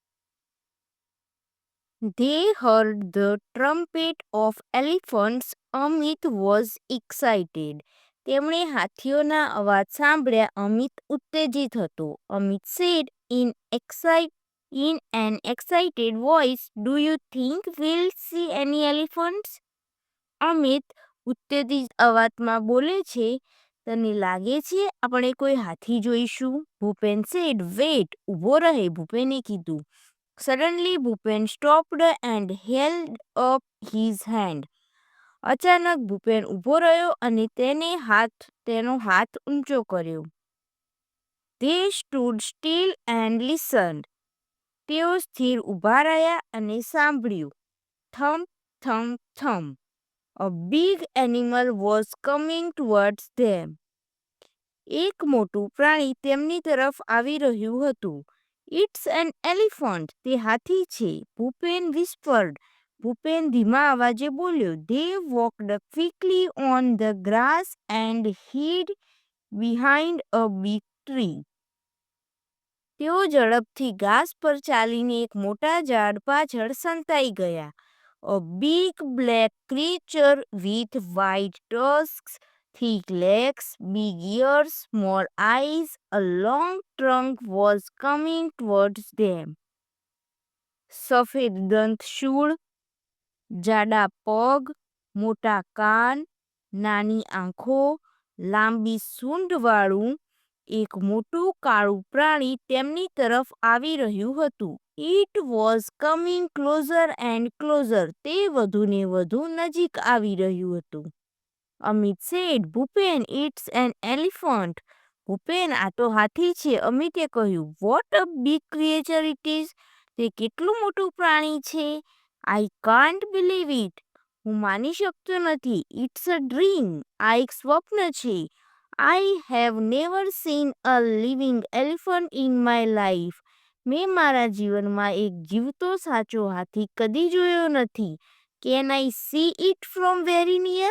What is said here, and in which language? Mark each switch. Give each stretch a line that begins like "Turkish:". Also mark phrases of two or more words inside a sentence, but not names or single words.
English: They heard the trumpet of elephants. Amit was excited.
Gujarati: તેમણે હાથીઓના અવાજ સાંભળ્યા. અમિત ઉત્તેજિત હતો.
English: Amit said in an excited voice, Do you think we'll see any elephants?
Gujarati: અમિત ઉત્તેજિત અવાજમાં બોલે છે, તને લાગે છે આપણે કોઈ હાથી જોઈશું?
English: ભૂપેન said, Wait,
Gujarati: ઊભો રહે. ભૂપેને કીધું.
English: Suddenly, Bhupen stopped and held up his hand.
Gujarati: અચાનક ભૂપેન ઊભો રહ્યો અને તેનો હાથ ઊંચો કર્યો.
English: They stood still and listened.
Gujarati: તેઓ સ્થિર ઊભા રહ્યા અને સાંભળ્યું.
English: Thump, thump, thump. A big animal was coming towards them.
Gujarati: એક મોટું પ્રાણી તેમની તરફ આવી રહ્યું હતું.
English: It's an elephant.
Gujarati: તે હાથી છે. ભૂપેન whispered. ભૂપેન ધીમા અવાજે બોલ્યો.
English: They walked quickly on the grass and hid behind a big tree.
Gujarati: તેઓ ઝડપથી ઘાસ પર ચાલીને એક મોટા ઝાડ પાછળ સંતાઈ ગયા.
English: A big black creature with white tusks, thick legs, big ears, small eyes, a long trunk was coming towards them.
Gujarati: સફેદ દંતશૂળ, જાડા પગ, મોટા કાન, નાની આંખો, લાંબી સૂંઢવાળું એક મોટું કાળું પ્રાણી તેમની તરફ આવી રહ્યું હતું.
English: It was coming closer and closer.
Gujarati: તે વધુને વધુ નજીક આવી રહ્યું હતું.
English: Amit said, Bhupen, it's an elephant.
Gujarati: ભૂપેન, આ તો હાથી છે. અમિતે કહ્યું.
English: What a big creature it is.
Gujarati: તે કેટલું મોટું પ્રાણી છે.
English: I can't believe it.
Gujarati: હું માની શકતો નથી.
English: It's a dream.
Gujarati: આ એક સ્વપ્ન છે.
English: I have never seen a living elephant in my life.
Gujarati: મેં મારા જીવનમાં એક જીવતો સાચો હાથી કદી જોયો નથી.
English: Can I see it from very near?